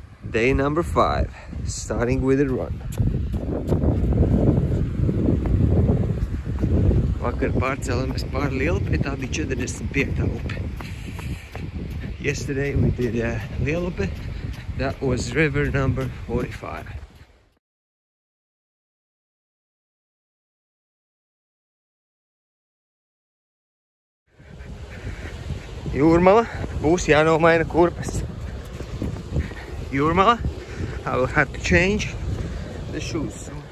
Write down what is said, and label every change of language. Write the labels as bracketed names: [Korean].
[English] Day number 5, starting with a run. [Latvian] Vakar pārcēlamies pār Lielupi, tā bija 45. upe. [English] Yesterday we did Lielupi, that was river number 45. [Latvian] Jūrmala, būs jānomaina kurpes. [English] Jūrmala, I will have to change the shoes.